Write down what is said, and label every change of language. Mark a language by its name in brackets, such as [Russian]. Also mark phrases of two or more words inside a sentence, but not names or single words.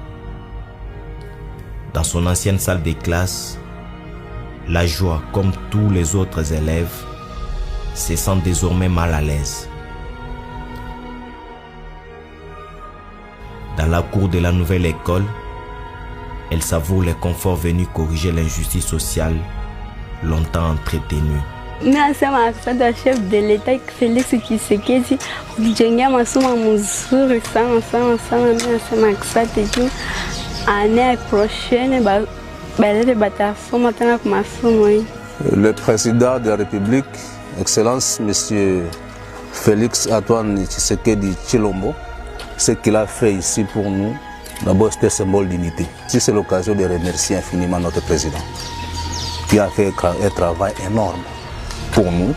[French] Dans son ancienne salle de classe, la joie, comme tous les autres élèves, se sent désormais mal à l'aise. Dans la cour de la nouvelle école, elle savoure les conforts venus corriger l'injustice sociale longtemps entretenue. [Swahili] Nasema asante wa [French] chef de l'État [Swahili] Félix Tshisekedi kujengea masomo mzuri sana sana sana. Nasema asante juu [French] année prochaine [Swahili] balete batasoma tena kwa masomo hii. [French] Le président de la République, Excellence Monsieur Félix Antoine Tshisekedi Tshilombo, ce qu'il a fait ici pour nous, d'abord c'était un symbole d'unité. C'est l'occasion de remercier infiniment notre président qui a fait un travail énorme pour nous.